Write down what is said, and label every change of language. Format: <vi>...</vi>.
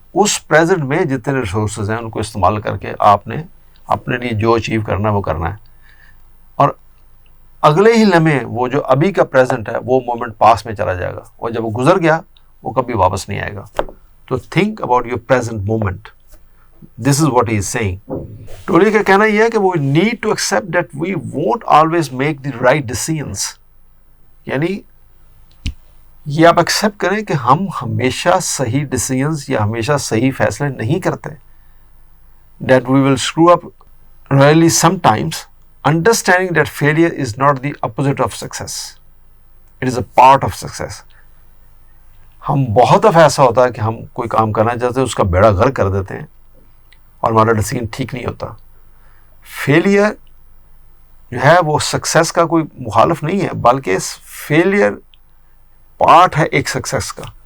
<ur>اس present میں جتنے resources ہیں ان کو استعمال کر کے آپ نے اپنے لیے جو اچیو کرنا ہے وہ کرنا ہے، اور اگلے ہی لمحے وہ جو ابھی کا پریزنٹ ہے وہ مومنٹ پاس میں چلا جائے گا اور جب وہ گزر گیا وہ کبھی واپس نہیں آئے گا.</ur> <en>تو think about your present moment. This is what he is seeing.</en> <ur>ٹولی کا کہنا یہ ہے کہ</ur> <en>we need to accept that we won't always make the right decisions.</en> <ur>یعنی یہ آپ ایکسیپٹ کریں کہ ہم ہمیشہ صحیح ڈیسیژنز یا ہمیشہ صحیح فیصلے نہیں کرتے.</ur> <en>That we will screw up really sometimes. Understanding that failure is not the opposite of success. It is a part of success.</en> <ur>ہم بہت دفعہ ایسا ہوتا ہے کہ ہم کوئی کام کرنا چاہتے ہیں، اس کا بیڑا غرق کر دیتے ہیں اور ہمارا ڈیسیژن ٹھیک نہیں ہوتا. فیلئر جو ہے وہ سکسیس کا کوئی مخالف نہیں ہے، بلکہ فیلئر پارٹ ہے ایک سکسیس کا.</ur>